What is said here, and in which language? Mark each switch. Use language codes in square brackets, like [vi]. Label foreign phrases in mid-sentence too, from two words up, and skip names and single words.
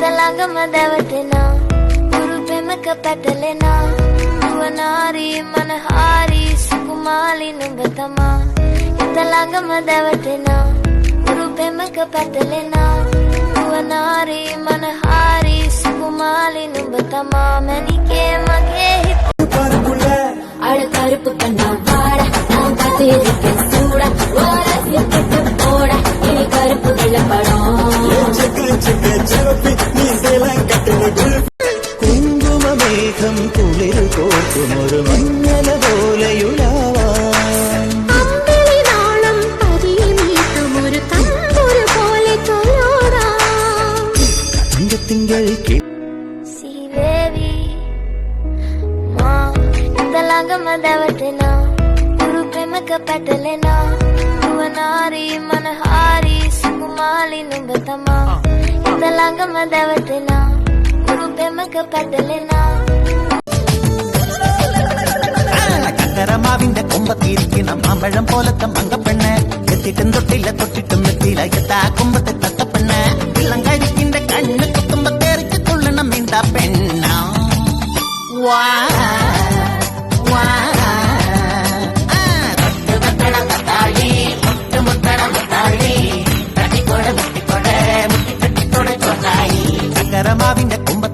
[si] ළඟම දැවටෙනා ගුරු පෙමක පැටලෙනා නුවනාරී මනහාරී සුකුමාලි නුඹ තමා හිත ළඟම දැවටෙනා ගුරු පෙමක පැටලෙනා නුවනාරී මනහාරී සුකුමාලි නුඹ තමා මැනිකේ මගේ හිත [ta] அட கருப்பு கண்ணா வாடா நான் காத்திருக்கேன் சூடா ஓரசிய கட்டு போடா இனி கருப்பு வெள்ளப்படம் [ml] കുങ്കുമമേഘം കുളിരു കോർക്കുമൊരു മഞ്ഞല പോലെയുലാവാൻ അമ്പിളിനാളം പതിയമീട്ടുമൊരു തമ്പുരു പോലെ തൊഴോടാം തിങ്കൾ [si] සීවේවි මා හිත ළඟම දැවටෙනා ගුරු පෙමක පැටලෙනා නුවනාරී මනහාරී සුකුමාලි නුඹ තමා හිත ළඟම දැවටෙනා ගුරු පෙමක පැටලෙනා [ml] കരമാവിന്റെ കൊമ്പത്തിരിക്കണം മാമ്പഴം പോലത്തെ മങ്കപ്പെണ്ണ് എത്തിട്ടും തൊട്ടില്ല തൊട്ടിട്ടും എത്തിയില്ല എത്താ കൊമ്പത്തെ തത്തപ്പെണ്ണ് ഇളം കരിക്കിന്റെ കണ്ണ് കുത്തുമ്പത്തേറിച്ച് തുള്ളണം മിണ്ട പെണ്ണ വാ വാ കരമാവിന്റെ